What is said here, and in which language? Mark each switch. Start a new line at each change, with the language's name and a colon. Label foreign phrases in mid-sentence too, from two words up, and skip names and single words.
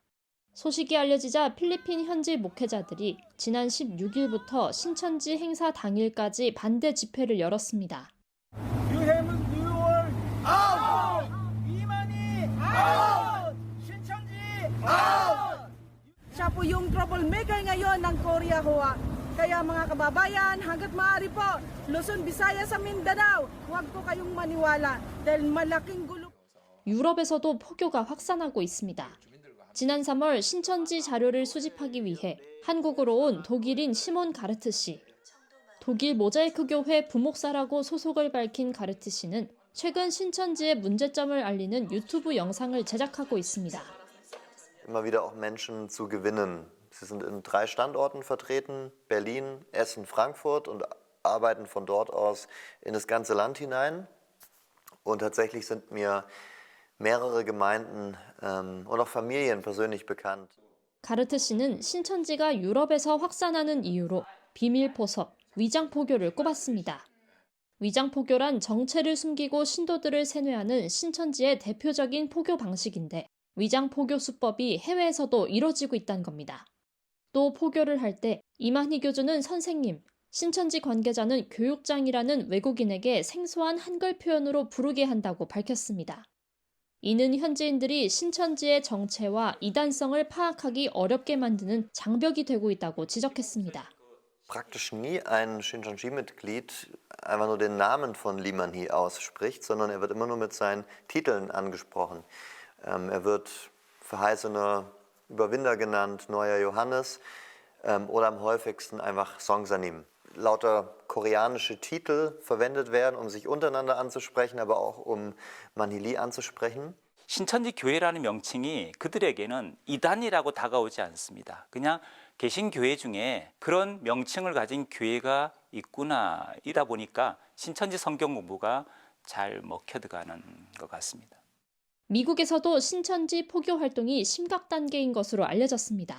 Korean: 소식이 알려지자 필리핀 현지 목회자들이 지난 16일부터 신천지 행사 당일까지 반대 집회를 열었습니다. 유해문 뉴월 아웃! 이만희 아웃! 신천지 아웃!
Filipino: Siya po yung troublemaker ngayon ng Korea Hoa. Kaya mga kababayan, hanggat maaari po, Luzon, Visayas sa Mindanao, huwag po kayong maniwala dahil malaking gulo.
Korean: 유럽에서도 포교가 확산하고 있습니다. 지난 3월 신천지 자료를 수집하기 위해 한국으로 온 독일인 시몬 가르트 씨. 독일 모자이크 교회 부목사라고 소속을 밝힌 가르트 씨는 최근 신천지의 문제점을 알리는 유튜브 영상을 제작하고 있습니다.
German: immer wieder auch Menschen zu gewinnen. Sie sind in 3 Standorten vertreten, Berlin, Essen, Frankfurt und arbeiten von dort aus in das ganze Land hinein. Und tatsächlich sind mir mehrere Gemeinden und auch Familien persönlich bekannt.
Korean: 가르트 씨는 신천지가 유럽에서 확산하는 이유로 비밀 포섭, 위장 포교를 꼽았습니다. 위장 포교란 정체를 숨기고 신도들을 세뇌하는 신천지의 대표적인 포교 방식인데 위장 포교 수법이 해외에서도 이뤄지고 있다는 겁니다. 또 포교를 할 때 이만희 교주는 선생님, 신천지 관계자는 교육장이라는 외국인에게 생소한 한글 표현으로 부르게 한다고 밝혔습니다. 이는 현지인들이 신천지의 정체와 이단성을 파악하기 어렵게 만드는 장벽이 되고 있다고 지적했습니다.
German: Praktisch nie ein Shincheonji-Mitglied einfach nur den Namen von Limanhi ausspricht, sondern er wird immer nur mit seinen Titeln angesprochen. Er wird verheißener Überwinder genannt, neuer Johannes oder am häufigsten einfach Songsanim. Lauter koreanische Titel verwendet werden, um sich untereinander anzusprechen, aber auch um Manhili anzusprechen.
Korean: 신천지 교회라는 명칭이 그들에게는 이단이라고 다가오지 않습니다. 그냥 계신 교회 중에 그런 명칭을 가진 교회가 있구나 이다 보니까 신천지 성경 공부가 잘 먹혀 들어가는 것 같습니다. 미국에서도 신천지 포교 활동이 심각 단계인 것으로 알려졌습니다.